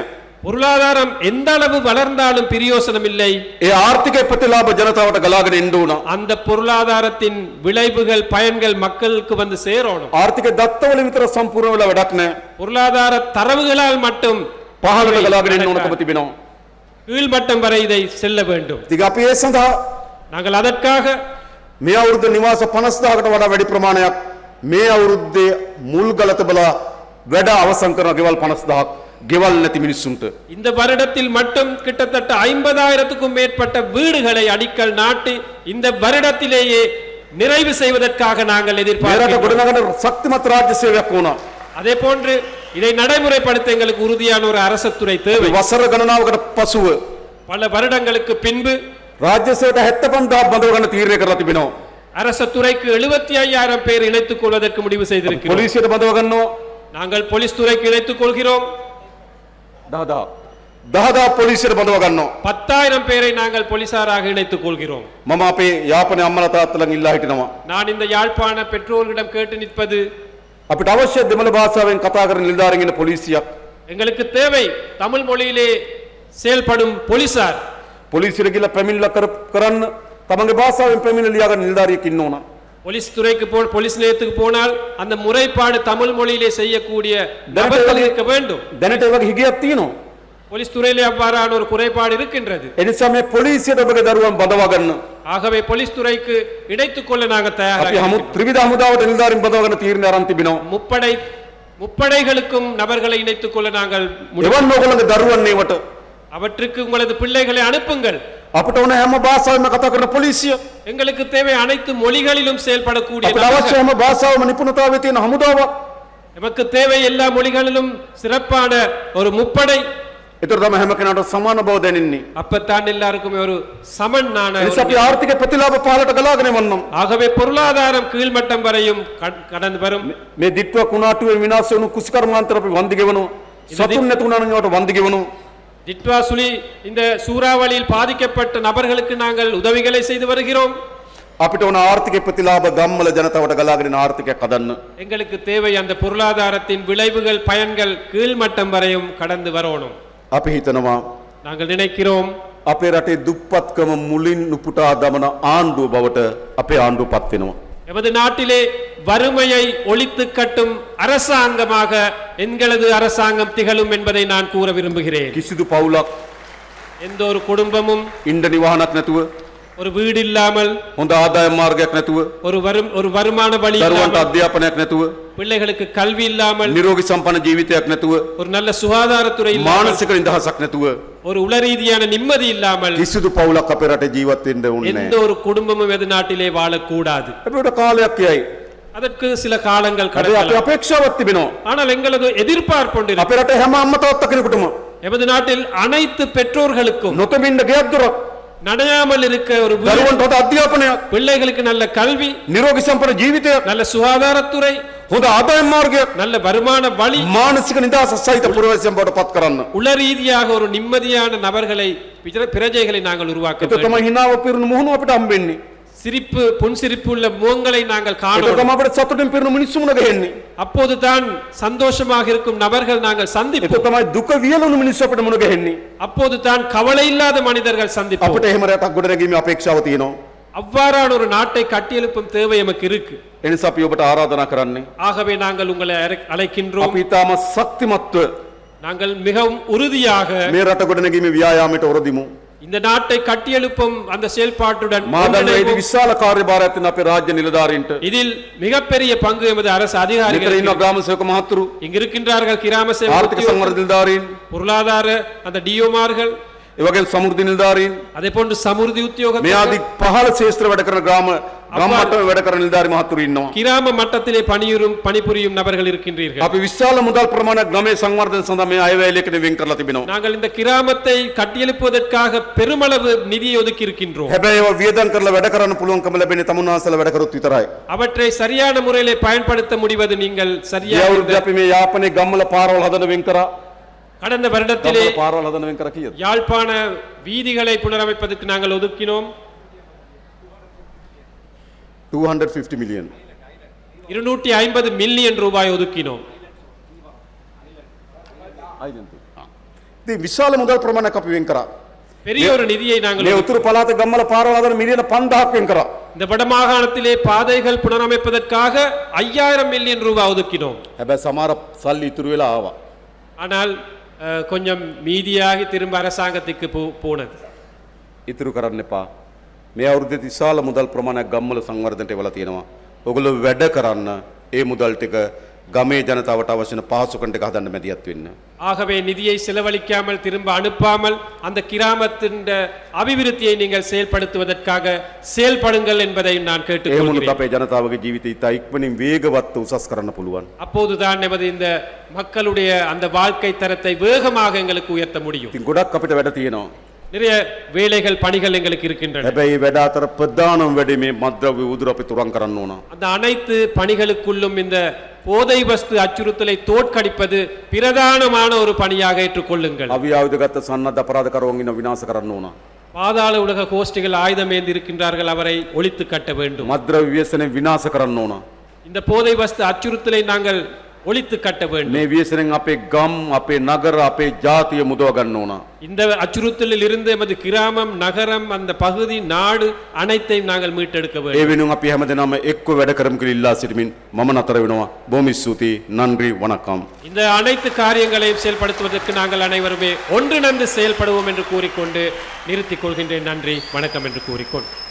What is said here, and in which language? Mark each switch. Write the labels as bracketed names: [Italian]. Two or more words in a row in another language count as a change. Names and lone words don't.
[Tamil] பொருளாதாரம் எந்த அளவு வளர்ந்தாலும் பிரயோசனம் இல்லை. [Sinhala] ඒ ආර්ථිකයේ ප්‍රතිලාභ ජනතාවට ගලාගෙන එන්න ඕන. [Tamil] அந்த பொருளாதாரத்தின் விளைவுகள் பயன்கள் மக்களுக்கு வந்து சேரணும். [Sinhala] ආර්ථික දත්තවල විතර සම්පූර්ණ වෙලා වැඩක් නැහැ. [Tamil] பொருளாதார தரவுகளால் மட்டும் [Sinhala] පහළට ගලාගෙන එන්න ඕනකම තිබෙනවා. [Tamil] கீழ்மட்டம் வரை இதை செல்ல வேண்டும். [Sinhala] ඉතින් අපි ඒ සඳහා [Tamil] நாங்கள் அதற்காக [Sinhala] මේ අවුරුද්ද නිවාස 50000කට වඩා වැඩි ප්‍රමාණයක් මේ අවුරුද්දේ මුල් ගල තබලා වැඩ අවසන් කරන ගෙවල් 50000ක් ගෙවල් නැති මිනිස්සුන්ට [Tamil] இந்த வருடத்தில் மட்டும் கிட்டத்தட்ட 50,000க்கும் மேற்பட்ட வீடுகளை அடிக்கல் நாட்டி இந்த வருடத்திலேயே நிறைவு செய்வதற்காக நாங்கள் [Sinhala] මේරට [Tamil] எதிர்பார்க்கிறோம். [Sinhala] ගොඩනගන ශක්තිමත් රාජ්‍ය සේවයක් ඕන. [Tamil] அதே போன்று இதை நடைமுறைப்படுத்த எங்களுக்கு உறுதியான ஒரு அரசுத்துறை தேவை. [Sinhala] වසර ගණනාවකට පසුව [Tamil] பல வருடங்களுக்கு பின்பு [Sinhala] රාජ්‍ය සේවයට 75000ක් බඳව ගන්න තීරණය කරලා තිබෙනවා. [Tamil] அரசுத்துறைக்கு 75,000 பேர் இணைத்துக் கொள்வதற்கு முடிவு செய்திருக்கிறோம். [Sinhala] පොලිසියට බඳව ගන්නවා [Tamil] நாங்கள் போலீஸ் துறைக்கு இணைத்துக் கொள்கிறோம். [Sinhala] 10000 පොලිසියට බඳව ගන්නවා. [Tamil] 10,000 பேரை நாங்கள் போலீசாராக இணைத்துக் கொள்கிறோம். [Sinhala] මම අපේ යාපනයේ අම්මලා තාත්තලාගෙන් ඉල්ලා හිටිනවා. [Tamil] நான் இந்த யாழ்ப்பாண பெற்றோர்களிடம் கேட்டு நிற்பது, [Sinhala] අපිට අවශ්‍ය දෙමළ භාෂාවෙන් කතා කරන නිලධාරීන් ඉන්න පොලිසියක්. [Tamil] எங்களுக்கு தேவை தமிழ் மொழியிலே செயல்படும் போலீசார். [Sinhala] පොලිසියට ගිහලා පැමිණිල්ල කරන්න තමන්ගේ භාෂාවෙන් පැමිණිලි ලියාගන්න නිලධාරියෙක් ඉන්න ඕන. [Tamil] போலீஸ் துறைக்கு போலீஸ் நிலையத்துக்கு போனால் அந்த முறைப்பாடு தமிழ் மொழியிலே செய்யக்கூடிய நபர்கள் இருக்க வேண்டும். [Sinhala] දැනට ඒ වගේ හිගයක් තියෙනවා. [Tamil] போலீஸ் துறையிலே அவ்வாறான ஒரு குறைபாடு இருக்கின்றது. [Sinhala] ඒ නිසා මේ පොලිසියට ඔබගේ දරුවන් බඳවා ගන්න. [Tamil] ஆகவே போலீஸ் துறைக்கு இணைத்துக் கொள்ள நாங்கள் [Sinhala] අපි [Tamil] தயாராக [Sinhala] ත්‍රිවිධ හමුදාවට නිලධාරීන් බඳවා ගන්න තීරණය අරන් තිබෙනවා. [Tamil] முப்படைகளுக்கும் நபர்களை இணைத்துக் கொள்ள நாங்கள் [Sinhala] එවන් ඕගොල්ලන්ගේ දරුවන් ඒවට [Tamil] அவற்றுக்கு உங்களது பிள்ளைகளை அனுப்புங்கள். [Sinhala] අපිට ඕන හැම භාෂාවෙම කතා කරන පොලිසිය. [Tamil] எங்களுக்கு தேவை அனைத்து மொழிகளிலும் செயல்படக்கூடிய [Sinhala] අපිට [Tamil] நபர்கள். [Sinhala] අවශ්‍ය හැම භාෂාවම නිපුණතාවය තියෙන හමුදාවක්. [Tamil] நமக்கு தேவை எல்லா மொழிகளிலும் சிறப்பான ஒரு முப்படை. [Sinhala] ඒතර තමයි හැම කෙනාට සමාන බව දැනෙන්නේ. [Tamil] அப்பத்தான் எல்லாருக்குமே ஒரு சமனான [Sinhala] ඒ නිසා අපි ආර්ථික ප්‍රතිලාභ පහලට ගලාගෙන යනවා. [Tamil] ஆகவே பொருளாதாரம் கீழ்மட்டம் வரையும் கடந்து வரும். [Sinhala] මේ දිට්ඨිය කුණාටුවේ විනාශ වුණු කුසිකර්මාන්තර අපි වන්දි ගෙවනවා. සතුන් නැතුණා නම් ඒවට වන්දි ගෙවනවා. [Tamil] டிட்வா சுழி இந்த சூறாவளியில் பாதிக்கப்பட்ட நபர்களுக்கு நாங்கள் உதவிகளை செய்து வருகிறோம். [Sinhala] අපිට ඕන ආර්ථික ප්‍රතිලාභ ගම්වල ජනතාවට ගලාගෙන ආර්ථිකයක් හදන්න. [Tamil] எங்களுக்கு தேவை அந்த பொருளாதாரத்தின் விளைவுகள் பயன்கள் கீழ்மட்டம் வரையும் கடந்து வரணும். [Sinhala] අපි හිතනවා [Tamil] நாங்கள் நினைக்கிறோம் [Sinhala] අපේ රටේ දුප්පත්කම මුලින් උපුටා දමන ආණ්ඩුව බවට අපේ ආණ්ඩුව පත් වෙනවා. [Tamil] எமது நாட்டிலே வறுமையை ஒழித்து கட்டும் அரசாங்கமாக எங்களது அரசாங்கம் திகழும் என்பதை நான் கூற விரும்புகிறேன். [Sinhala] කිසිදු පවුලක් [Tamil] எந்த ஒரு குடும்பமும் [Sinhala] ඉන්න නිවාහනක් නැතුව, [Tamil] ஒரு வீடு இல்லாமல், [Sinhala] හොඳ ආදායම් මාර්ගයක් නැතුව, [Tamil] ஒரு வருமான வழி [Sinhala] දරුවන්ට [Tamil] இல்லாமல், [Sinhala] අධ්‍යාපනයක් නැතුව, [Tamil] பிள்ளைகளுக்கு கல்வி இல்லாமல், [Sinhala] නිරෝගී සම්පන්න ජීවිතයක් නැතුව, [Tamil] ஒரு நல்ல சுகாதாரத்துறை இல்லாமல், [Sinhala] මානසික නිදහසක් නැතුව [Tamil] ஒரு உளரீதியான நிம்மதி இல்லாமல் [Sinhala] කිසිදු පවුලක් අපේ රටේ ජීවත් වෙන්න ඕනේ [Tamil] எந்த [Sinhala] නැහැ. [Tamil] ஒரு குடும்பமும் எது நாட்டிலே வாழக்கூடாது. [Sinhala] අපිට කාලයක් යයි. [Tamil] அதற்கு சில காலங்கள் [Sinhala] අපේ [Tamil] கடக்கலாம். [Sinhala] අපේක්ෂාවක් තිබෙනවා. [Tamil] ஆனால் எங்களது எதிர்பார்ப்பு ஒன்று [Sinhala] අපේ රටේ හැම අම්මා තාත්තා කෙනෙකුටම [Tamil] எமது நாட்டில் அனைத்து பெற்றோர்களுக்கும் [Sinhala] නොතෙමින්න ගෙයක් දොරක්, [Tamil] நனையாமல் இருக்க ஒரு வீடு, [Sinhala] දරුවන්ට හොඳ අධ්‍යාපනයක්, [Tamil] பிள்ளைகளுக்கு நல்ல கல்வி, [Sinhala] නිරෝගී සම්පන්න ජීවිතයක්, [Tamil] நல்ல சுகாதாரத்துறை, [Sinhala] හොඳ ආදායම් මාර්ගයක්, [Tamil] நல்ல வருமான வழி, [Sinhala] මානසික නිදහස සහිත පුරවැසියන් බවට පත් කරන්න. [Tamil] உளரீதியாக ஒரு நிம்மதியான நபர்களை பிரஜைகளை நாங்கள் உருவாக்க [Sinhala] ඒක [Tamil] வேண்டும். [Sinhala] තමයි හිනාව පිරුණු මුහුණු අපිට හම්බෙන්නේ. [Tamil] சிரிப்பு புன்சிரிப்பு உள்ள முகங்களை நாங்கள் [Sinhala] ඒක [Tamil] காணோம். [Sinhala] තමයි අපිට සතුටින් පිරුණු මිනිස්සු මුණ ගැහෙන්නේ. [Tamil] அப்போதுதான் சந்தோஷமாக இருக்கும் நபர்கள் நாங்கள் [Sinhala] ඒක [Tamil] சந்திப்போம். [Sinhala] තමයි දුක වියලුණු මිනිස්සු අපිට මුණ ගැහෙන්නේ. [Tamil] அப்போதுதான் கவலை இல்லாத மனிதர்கள் சந்திப்போம். [Sinhala] අපිට එහෙම රටක් ගොඩනැගීමේ අපේක්ෂාව තියෙනවා. [Tamil] அவ்வாறான ஒரு நாட்டை கட்டியெழுப்பும் தேவை எமக்கு இருக்கு. [Sinhala] ඒ නිසා අපි ඔබට ආරාධනා කරන්නේ [Tamil] ஆகவே நாங்கள் உங்களை அழைக்கின்றோம். [Sinhala] අපි ඊටම ශක්තිමත්ව [Tamil] நாங்கள் மிகவும் உறுதியாக [Sinhala] මේ රට ගොඩනැගීමේ ව්‍යායාමයට ඔරදිමු. [Tamil] இந்த நாட்டை கட்டியெழுப்பும் அந்த செயல்பாட்டுடன் [Sinhala] මා දන්නවා මේ [Tamil] ஒன்றிணைவோம். [Sinhala] විශාල කාර්යභාරයක් තියෙන අපේ රාජ්‍ය නිලධාරීන්ට. [Tamil] இதில் மிகப்பெரிய பங்கு எமது அரசு [Sinhala] මෙතන [Tamil] அதிகாரிகள் [Sinhala] ඉන්න ග්‍රාම සේවක මහතුරු, [Tamil] இங்கு இருக்கின்றார்கள். கிராம சேவக [Sinhala] ආර්ථික සංවර්ධන නිලධාරීන්, [Tamil] பொருளாதார அந்த டிஓமார்கள், [Sinhala] ඒ වගේම සමෘද්ධි නිලධාරීන්, [Tamil] அதே போன்று சமுர்தி [Sinhala] මේ [Tamil] உத்தியோகத்தர்கள், [Sinhala] ආදී පහළ ශේෂ්ත්‍ර වැඩ කරන ග්‍රාම මට්ටමේ වැඩ කරන නිලධාරි මහතුරු ඉන්නවා. [Tamil] கிராம மட்டத்திலே பணிபுரியும் நபர்கள் இருக்கின்றீர்கள். [Sinhala] අපි විශාල මුදල් ප්‍රමාණයක් ගමේ සංවර්ධන සඳහා මේ අයවැයලයකට වෙන් කරලා තිබෙනවා. [Tamil] நாங்கள் இந்த கிராமத்தை கட்டியெழுப்புவதற்காக பெருமளவு நிதியை ஒதுக்கி இருக்கின்றோம். [Sinhala] හැබැයි ඒවා වියදම් කරලා වැඩ කරන්න පුළුවන්කම ලැබෙන්නේ තමුන්වහන්සේලා වැඩ කරොත් විතරයි. [Tamil] அவற்றை சரியான முறையிலே பயன்படுத்த முடிவது நீங்கள் [Sinhala] ඒ [Tamil] சரியாக [Sinhala] අවුරුද්දේ අපි මේ යාපනයේ ගම්වල පාරවල් හදන වෙන් කරා. [Tamil] கடந்த வருடத்திலே [Sinhala] ගම්වල පාරවල් හදන වෙන් කරා කීයද? [Tamil] யாழ்ப்பாண வீதிகளை புனரமைப்பதற்கு நாங்கள் ஒதுக்கினோம் 250 மில்லியன். 250 மில்லியன் ரூபாய் ஒதுக்கினோம். [Sinhala] ඉතින් විශාල මුදල් ප්‍රමාණයක් අපි වෙන් කරා. [Tamil] பெரிய ஒரு நிதியை நாங்கள் [Sinhala] මේ උතුරු පළාතේ ගම්වල පාරවල් හදන මිලියන 5000ක් වෙන් කරා. [Tamil] இந்த வடமாகாணத்திலே பாதைகள் புனரமைப்பதற்காக 5000 மில்லியன் ரூபாய் ஒதுக்கினோம். [Sinhala] හැබැයි සමහර සල්ලි ඉතුරු වෙලා ආවා. [Tamil] ஆனால் கொஞ்சம் மீதியாகி திரும்ப அரசாங்கத்துக்கு போனது. [Sinhala] ඉතුරු කරන්න එපා. මේ අවුරුද්දේ විශාල මුදල් ප්‍රමාණයක් ගම්වල සංවර්ධනයට වෙලා තියෙනවා. ඔයගොල්ලෝ වැඩ කරන්න ඒ මුදල් ටික ගමේ ජනතාවට අවශ්‍ය වෙන පහසුකම් ටික හදන්න මැදිහත් වෙන්න. [Tamil] ஆகவே நிதியை செலவழிக்காமல் திரும்ப அனுப்பாமல் அந்த கிராமத்தின் அபிவிருத்தியை நீங்கள் செயல்படுத்துவதற்காக செயல்படுங்கள் என்பதை நான் [Sinhala] ඒ [Tamil] கேட்டுக்கொள்கிறேன். [Sinhala] වුණත් අපේ ජනතාවගේ ජීවිතය ඉතා ඉක්මනින් වේගවත් උසස් කරන්න පුළුවන්. [Tamil] அப்போதுதான் நமது இந்த மக்களுடைய அந்த வாழ்க்கை தரத்தை வேகமாக எங்களுக்கு உயர்த்த முடியும். [Sinhala] ඉතින් ගොඩක් අපිට වැඩ තියෙනවා. [Tamil] நிறைய வேலைகள் பணிகள் எங்களுக்கு இருக்கின்றன. [Sinhala] හැබැයි වැඩ අතර ප්‍රධානම වැඩේ මේ මද්ද්‍රව්‍ය උදුර අපි තුරන් කරන්න ඕන. [Tamil] அந்த அனைத்து பணிகளுக்குள்ளும் இந்த போதை வஸ்து அச்சுறுத்தலை தோற்கடிப்பது பிரதானமான ஒரு பணியாக ஏற்றுக்கொள்ளுங்கள். [Sinhala] අවි ආයුධගත සන්නද්ධ අපරාධකරුවන් ඉන්න විනාශ කරන්න ඕන. [Tamil] பாதாள உலக கோஷ்டிகள் ஆயுதம் ஏந்தி இருக்கின்றார்கள், அவரை ஒழித்து கட்ட வேண்டும். [Sinhala] මද්ද්‍රව්‍ය ව්‍යසනය විනාශ කරන්න ඕන. [Tamil] இந்த போதை வஸ்து அச்சுறுத்தலை நாங்கள் ஒழித்து கட்ட வேண்டும். [Sinhala] මේ ව්‍යසනයෙන් අපේ ගම්, අපේ නගර, අපේ ජාතිය මුදව ගන්න ඕන. [Tamil] இந்த அச்சுறுத்தலில் இருந்து எமது கிராமம், நகரம், அந்த பகுதி, நாடு அனைத்தையும் நாங்கள் மீட்டெடுக்க [Sinhala] ඒ [Tamil] வேண்டும். [Sinhala] වෙනුවෙන් අපි හැමදෙනාම එක්ව වැඩ කරමු කියලා ඉල්ලා සිටමින් මම නතර වෙනවා. බොහොම ස්තුතියි. [Tamil] நன்றி வணக்கம். இந்த அனைத்து காரியங்களையும் செயல்படுத்துவதற்கு நாங்கள் அனைவருமே ஒன்றிணைந்து செயல்படுவோம் என்று கூறிக்கொண்டு நிறுத்திக் கொள்கின்றேன். நன்றி வணக்கம் என்று கூறிக்கொண்டு